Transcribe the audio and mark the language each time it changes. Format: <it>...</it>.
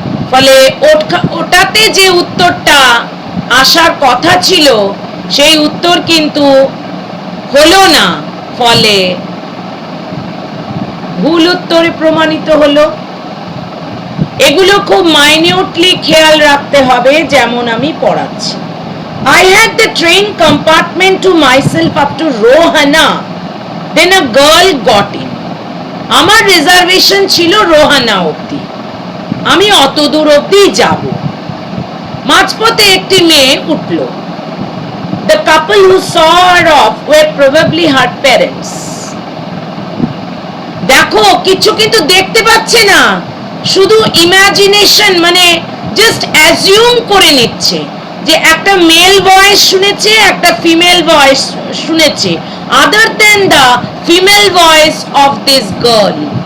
<bn>ফলে ওটাতে যে উত্তরটা আসার কথা ছিল সেই উত্তর কিন্তু হলো না, ফলে ভুল উত্তরে প্রমাণিত হলো। এগুলো খুব মাইনিউটলি খেয়াল রাখতে হবে, যেমন আমি পড়াচ্ছি।</bn> <en>I had the train compartment to myself up to Rohana. Then a girl got in.</en> <bn>আমার রিজার্ভেশন ছিল রোহানা অবধি, আমি অত দূর অবধি যাব। মাঝপথে একটি মেয়ে উঠল।</bn> <en>The couple who saw her off were probably her parents.</en> <bn>দেখো, কিছু কিন্তু দেখতে পাচ্ছে না, শুধু ইমাজিনেশন, মানে জাস্ট অ্যাজিউম করে নিচ্ছে যে একটা মেল ভয়েস শুনেছে, একটা ফিমেল ভয়েস শুনেছে,</bn> <en>Other than the female voice of this girl.</en>